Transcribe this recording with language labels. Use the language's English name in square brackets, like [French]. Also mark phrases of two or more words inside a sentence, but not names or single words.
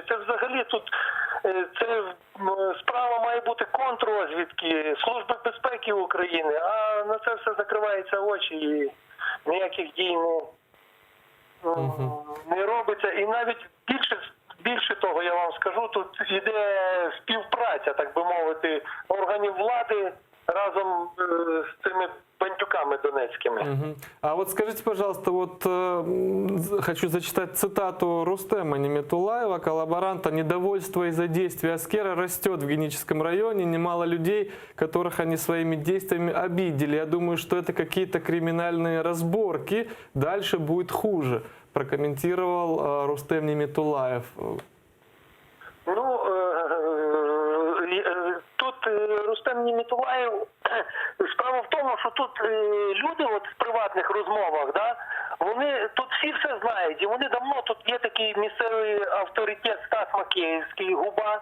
[Ukrainian] Це взагалі тут справа має бути контррозвідки, Служби безпеки України, а на це все закриваються очі і ніяких дій не робиться. І навіть більше того, я вам скажу, тут іде співпраця, так би мовити, органів влади разом з цими бандюками донецькими. [Russian] А вот скажите, пожалуйста, вот хочу зачитать цитату Рустема Неметулаева, коллаборанта. «Недовольство из-за действия Аскера растет в Геническом районе. Немало людей, которых они своими действиями обидели. Я думаю, что это какие-то криминальные разборки. Дальше будет хуже», прокомментировал Рустем Неметулаев. [Ukrainian] Ну, тут Рустем Неметулаєв, справа в тому, що тут люди от в приватних розмовах, да, вони тут всі все знають, і вони давно, тут є такий місцевий авторитет Стас Макеївський, Губа.